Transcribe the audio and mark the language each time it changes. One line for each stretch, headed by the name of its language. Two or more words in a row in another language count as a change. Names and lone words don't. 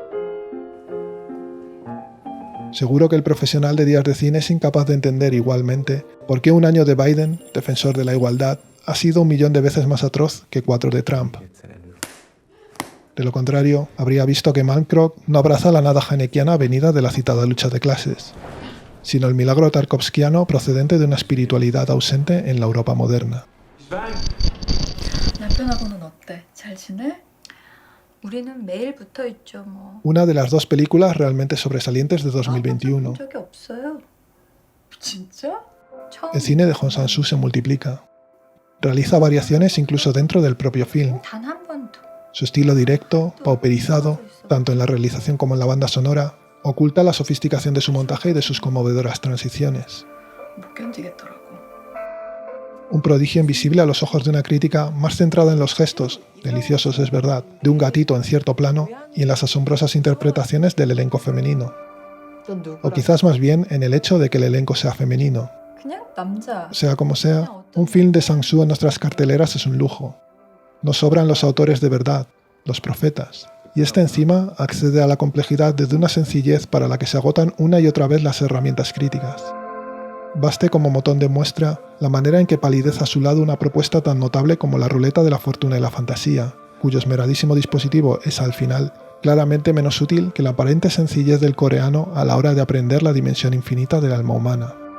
Spanish: Seguro que el profesional de Días de Cine es incapaz de entender igualmente por qué un año de Biden, defensor de la igualdad, ha sido 1 millón de veces más atroz que 4 de Trump. De lo contrario, habría visto que Malmkrop no abraza la nada hanekiana venida de la citada lucha de clases, sino el milagro tarkovskiano procedente de una espiritualidad ausente en la Europa moderna.
Korean: 남편하고는 어때? 잘 지내? 우리는 매일 붙어 있죠, 뭐.
Spanish: Una de las 2 películas realmente sobresalientes de 2021.
Korean: 본 적이 없어요. 진짜? 처음.
Spanish: El cine de Hong Sang-soo se multiplica. Realiza variaciones incluso dentro del propio film.
Korean: 단 한 번도.
Spanish: Su estilo directo, pauperizado, tanto en la realización como en la banda sonora, oculta la sofisticación de su montaje y de sus conmovedoras transiciones.
Korean: 못 견디겠더라고.
Spanish: Un prodigio invisible a los ojos de una crítica más centrada en los gestos, deliciosos es verdad, de un gatito en cierto plano y en las asombrosas interpretaciones del elenco femenino. O quizás más bien en el hecho de que el elenco sea femenino.
Korean: 그냥 남자.
Spanish: Sea como sea, un film de Sang-soo en nuestras carteleras es un lujo. Nos sobran los autores de verdad, los profetas, y este encima accede a la complejidad desde una sencillez para la que se agotan una y otra vez las herramientas críticas. Baste como botón de muestra la manera en que palidece a su lado una propuesta tan notable como la ruleta de la fortuna y la fantasía, cuyo esmeradísimo dispositivo es al final claramente menos útil que la aparente sencillez del coreano a la hora de aprender la dimensión infinita del alma humana.